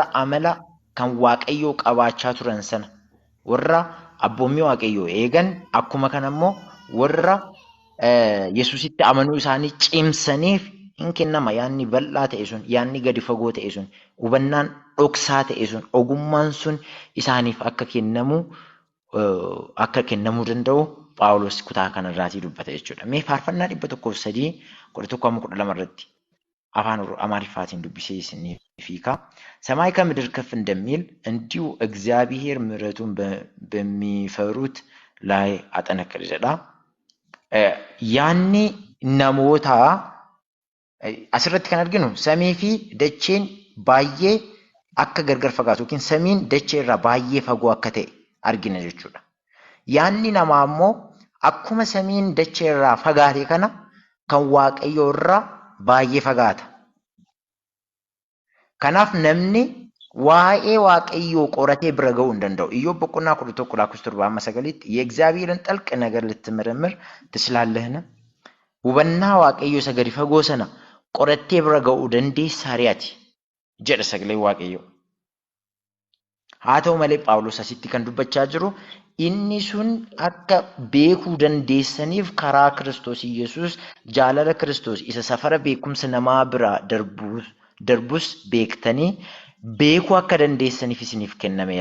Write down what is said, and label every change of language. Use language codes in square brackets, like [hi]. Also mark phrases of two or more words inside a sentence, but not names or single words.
[om] amala kan waaqayyoo qabaachaa turan sana warra abboommii waaqayyoo eegan akkuma kanammoo warra Yesuusitti amanuu isaanii cimsaniif hin kennama yaadni bal'aa ta'e sun yaadni gadi fagoo ta'e sun hubannaan dhoksaa ta'e sun ogummaan sun isaaniif akka kennamuu danda'u Phaawulos kutaa kanarraatii dubbata jechuudha. Mee faarfannaa 103:11-12 irratti afaan Amaariffaatiin dubbisee isiniif hiika. [am] ሰማይ ከምድር ከፍ እንደሚል እንዲሁ እግዚአብሔር ምሕረቱን በሚፈሩት ላይ አጠነከረ jedha. [om] Yaanni namootaa asirratti kan arginu samii fi dacheen baay'ee akka gargar fagaatu yookiin samiin dachee irraa baay'ee fagoo akka ta'e argina jechuudha. Yaanni namaa immoo akkuma samiin dachee irraa fagaate kana kan waaqayyoo irraa baay'ee fagaata. Kanaaf namni waa'ee waaqayyoo qoratee bira ga'uu hin danda'u. [am] Iyyoob boqonnaa 11:7-9 የእግዚአብሔርን ጥልቅ ነገር ልትመረምር ትችላለህን? [om] Hubannaa waaqayyoo isa gadi fagoo sana qorattee bira ga'uu dandeessaa ri'ati jedha sagalee waaqayyoo. Haa ta'u malee Phaawulos asitti kan dubbachaa jiru inni sun akka beekuu dandeessaniif karaa Kiristoos Yesuus jaalala Kiristoos isa safara beekumsa namaa bira darbus beektanii beekuu akka dandeessaniif isiniif kennameera.